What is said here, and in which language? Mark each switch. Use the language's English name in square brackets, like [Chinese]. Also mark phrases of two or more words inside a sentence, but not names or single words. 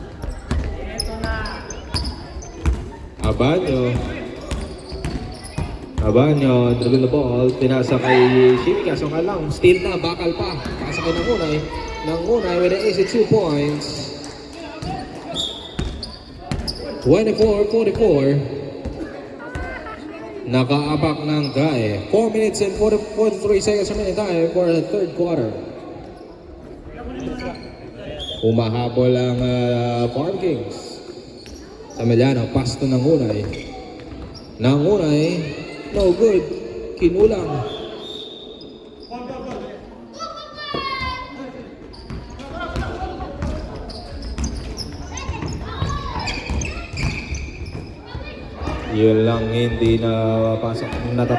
[English] Abanyo. Abanyo, dribble the ball, [Filipino] pinasa kay Shimi, kaso nga lang, steal na, bakal pa. Pasa kay Nangunay [English] with an easy 2 points. [Filipino] 24-44. Nakaapak ng Gae. [English] 4 minutes and 43 seconds remaining time for the third quarter. [Filipino] Umahabol ang Farm Kings. [English] Sameliano, pass to Nangunay. No good. [Filipino] Kinulang. Yun lang, hindi na pasok, natapik.